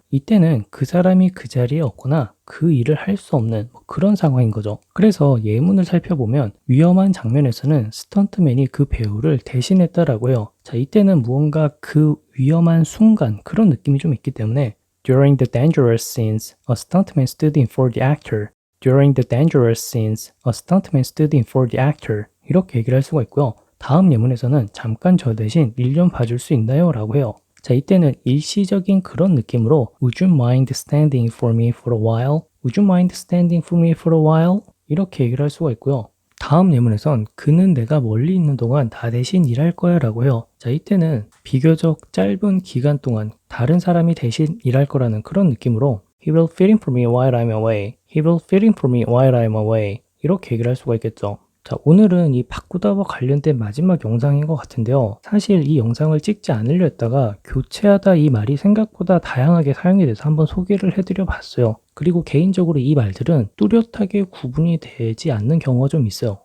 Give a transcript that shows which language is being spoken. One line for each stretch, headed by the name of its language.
Korean: 이때는 그 사람이 그 자리에 없거나 그 일을 할 수 없는 그런 상황인 거죠. 그래서 예문을 살펴보면 위험한 장면에서는 스턴트맨이 그 배우를 대신했다라고 해요. 자, 이때는 무언가 그 위험한 순간 그런 느낌이 좀 있기 때문에
English: During the dangerous scenes, a stuntman stood in for the actor. During the dangerous scenes, a stuntman stood in for the actor.
Korean: 이렇게 얘기를 할 수가 있고요. 다음 예문에서는 잠깐 저 대신 일 좀 봐줄 수 있나요? 라고 해요. 자, 이때는 일시적인 그런 느낌으로
English: Would you mind standing for me for a while? Would you mind standing for me for a while?
Korean: 이렇게 얘기를 할 수가 있고요. 다음 예문에선 그는 내가 멀리 있는 동안 나 대신 일할 거야 라고 해요. 자, 이때는 비교적 짧은 기간 동안 다른 사람이 대신 일할 거라는 그런 느낌으로
English: He will fit in for me while I'm away. He will fit in for me while I'm away.
Korean: 이렇게 얘기를 할 수가 있겠죠. 자, 오늘은 이 바꾸다와 관련된 마지막 영상인 것 같은데요. 사실 이 영상을 찍지 않으려 했다가 교체하다 이 말이 생각보다 다양하게 사용이 돼서 한번 소개를 해드려 봤어요. 그리고 개인적으로 이 말들은 뚜렷하게 구분이 되지 않는 경우가 좀 있어요.